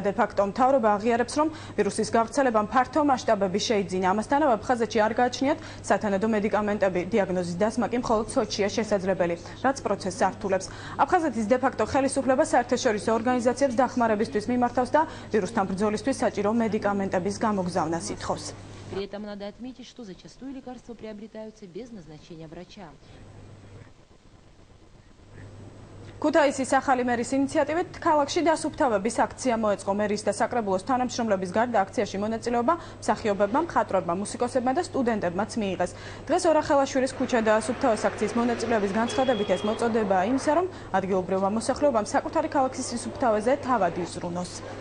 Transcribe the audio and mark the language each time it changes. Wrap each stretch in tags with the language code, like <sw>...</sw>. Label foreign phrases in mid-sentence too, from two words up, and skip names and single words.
<ka>დე ფაქტო მთავრობა აღიარებს, რომ ვირუსის გავრცელებამ ფართო მასშტაბები შეიძინა. ამასთანავე აფხაზეთში არ გააჩნიათ სათანადო მედიკამენტები. დიაგნოზის დასმა კი მხოლოდ სოჩია შესაძლებელი, რაც პროცესს ართულებს. აფხაზეთის დე ფაქტო ხელისუფლება საერთაშორისო ორგანიზაციებს დახმარებისთვის მიმართავს და ვირუსთან ბრძოლისთვის საჭირო მედიკამენტების გამოგზავნას ითხოვს.</ka> <ru>При этом надо отметить, что зачастую лекарства приобретаются без назначения врача.</ru> <ka>ქუთაისის ახალი მერის ინიციატივით ქალაქში დასუფთავების აქცია მოეწყო. მერის და საკრებულოს თანამშრომლების გარდა აქციაში მონაწილეობა მსახიობებმა, მხატვრებმა, მუსიკოსებმა და სტუდენტებმაც მიიღეს. დღეს ორახელაშვილის ქუჩა დაასუფთავეს. აქციის მონაწილეების განცხადებით ეს მოწოდებაა იმისა, რომ ადგილობრივმა მოსახლეობამ საკუთარი ქალაქის სისუფთავეზე თავად იზრუნოს.</ka>